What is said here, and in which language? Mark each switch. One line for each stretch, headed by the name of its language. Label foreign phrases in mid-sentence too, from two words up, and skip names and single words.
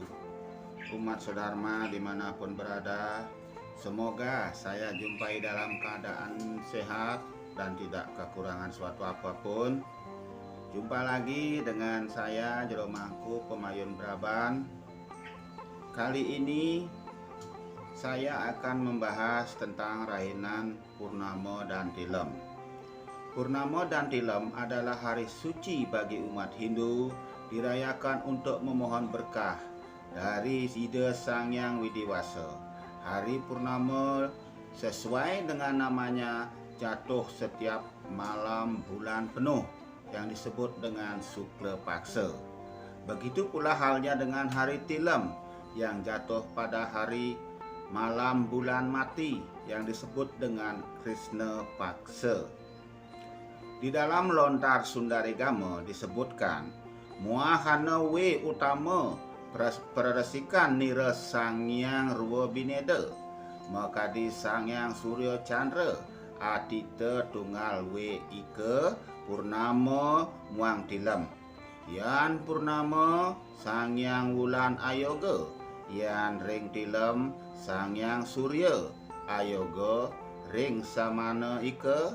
Indonesian: Umat Swadharma dimanapun berada, semoga saya jumpai dalam keadaan sehat dan tidak kekurangan suatu apapun. Jumpa lagi dengan saya Jero Mangku, Pemayun Braban. Kali ini saya akan membahas tentang rainan Purnama dan Tilem. Purnama dan Tilem adalah hari suci bagi umat Hindu, dirayakan untuk memohon berkah dari Ida Sang Hyang Widiwasa. Hari Purnama sesuai dengan namanya jatuh setiap malam bulan penuh yang disebut dengan Sukla Paksa. Begitu pula halnya dengan hari Tilem yang jatuh pada hari malam bulan mati yang disebut dengan Krishna Paksa. Di dalam lontar Sundaregama disebutkan
Kawi: muahana we utama peresikan nira Sang Hyang Rua Bineda,
Indonesian: maka di
Kawi: Sang Hyang Surya Chandra atita tunggal we ika Purnama muang Tilem. Yan Purnama Sang Hyang Wulan Ayoga, yan ring Tilem Sang Hyang Surya Ayoga ring samana ika.